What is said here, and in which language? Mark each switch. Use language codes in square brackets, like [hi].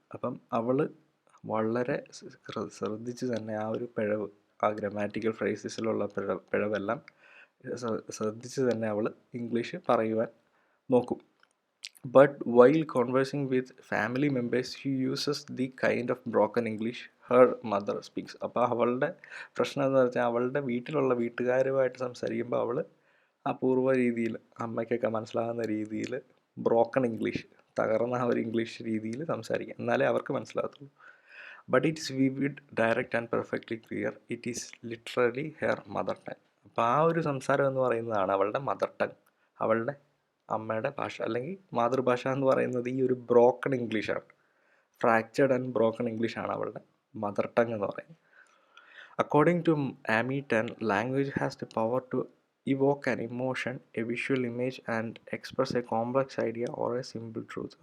[ml] അപ്പം അവൾ വളരെ ശ്രദ്ധിച്ച് തന്നെ ആ ഒരു പിഴവ്, ആ ഗ്രാമാറ്റിക്കൽ ഫ്രേസസിലുള്ള പിഴവെല്ലാം ശ്രദ്ധിച്ച് തന്നെ അവൾ ഇംഗ്ലീഷ് പറയുവാൻ നോക്കും. [en] But while conversing with family members, she uses the kind of broken English her mother speaks. [ml] അപ്പോൾ അവളുടെ പ്രശ്നം എന്ന് വെച്ചാൽ അവളുടെ വീട്ടുകാരുമായിട്ട് സംസാരിക്കുമ്പോൾ അവൾ അപൂർവ രീതിയിൽ, അമ്മയ്ക്കൊക്കെ മനസ്സിലാകുന്ന രീതിയിൽ ബ്രോക്കൺ ഇംഗ്ലീഷ്, തകർന്ന ഒരു ഇംഗ്ലീഷ് രീതിയിൽ സംസാരിക്കാം, എന്നാലേ അവർക്ക് മനസ്സിലാകത്തുള്ളൂ. [en] But it's vivid, direct and perfectly clear. It is literally her mother tongue. [ml] അപ്പോൾ ആ ഒരു സംസാരം എന്ന് പറയുന്നതാണ് അവളുടെ മദർ ടങ്, അവളുടെ അമ്മയുടെ ഭാഷ അല്ലെങ്കിൽ മാതൃഭാഷ എന്ന് പറയുന്നത് ഈ ഒരു ബ്രോക്കൺ ഇംഗ്ലീഷാണ്. ഫ്രാക്ചർഡ് ആൻഡ് ബ്രോക്കൺ ഇംഗ്ലീഷാണ് അവളുടെ മദർ ടങ് എന്ന് പറയുന്നത്. [en] According to Amy Tan, language has the power to evoke an emotion, a visual image and express a complex idea or a simple truth.